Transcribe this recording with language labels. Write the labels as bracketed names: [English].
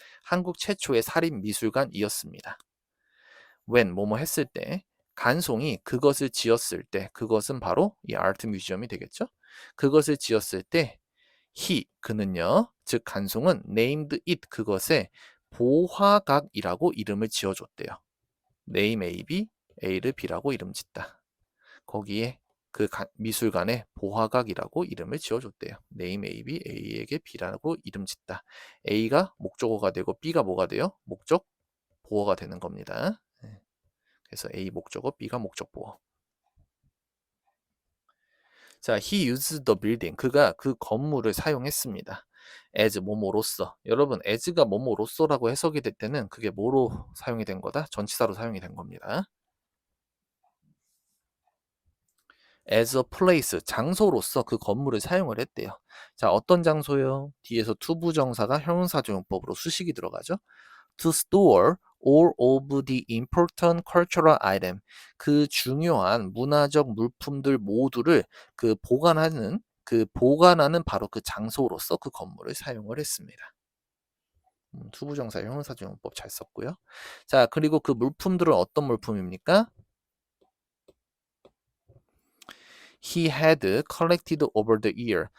[Korean] 한국 최초의 사립 미술관이었습니다. when 뭐뭐 했을 때 간송이 그것을 지었을 때 그것은 바로 이 아트 뮤지엄이 되겠죠. 그것을 지었을 때 그는요. 즉 간송은 named it 그것에 보화각이라고 이름을 지어줬대요. name A, B, A를 B라고 이름 짓다. 거기에 그 미술관에 보화각이라고 이름을 지어줬대요. name A, B, A에게 B라고 이름 짓다. A가 목적어가 되고 B가 뭐가 돼요? 목적 보어가 되는 겁니다. 그래서 A 목적어, B가 목적 보어. [English] 자, he used the building. [Korean] 그가 그 건물을 사용했습니다. as 뭐뭐로써. 여러분, as가 뭐뭐로써라고 해석이 될 때는 그게 뭐로 사용이 된 거다? 전치사로 사용이 된 겁니다. [English] as a place, [Korean] 장소로서 그 건물을 사용을 했대요. 자, 어떤 장소요? 뒤에서 투부정사가 형용사조용법으로 수식이 들어가죠. [English] to store all of the important cultural item. [Korean] 그 중요한 문화적 물품들 모두를 보관하는 바로 그 장소로서 그 건물을 사용을 했습니다. 투부정사 형용사조용법 잘 썼고요. 자, 그리고 그 물품들은 어떤 물품입니까? [English] He had collected over the year.